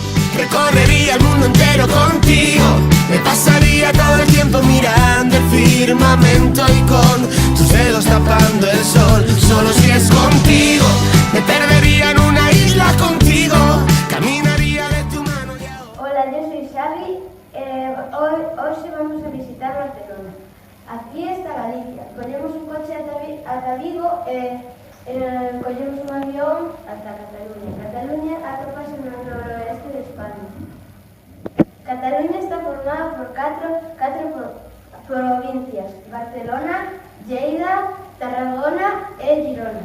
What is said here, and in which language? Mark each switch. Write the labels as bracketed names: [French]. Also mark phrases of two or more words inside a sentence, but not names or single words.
[Spanish] Recorrería el mundo entero contigo. Me pasaría todo el tiempo mirando el firmamento y con tus dedos tapando el sol. Solo si es contigo. Me perdería en una isla contigo. Caminaría de tu mano y ahora... Hola, yo soy Xavi. Hoy vamos a visitar Barcelona. [Galician] Aquí está Galicia. Collemos un coche ata Vigo collemos un avión ata Cataluña. Cataluña atópase no noroeste de España. Cataluña está formada por catro provincias: Barcelona, Lleida, Tarragona e Girona.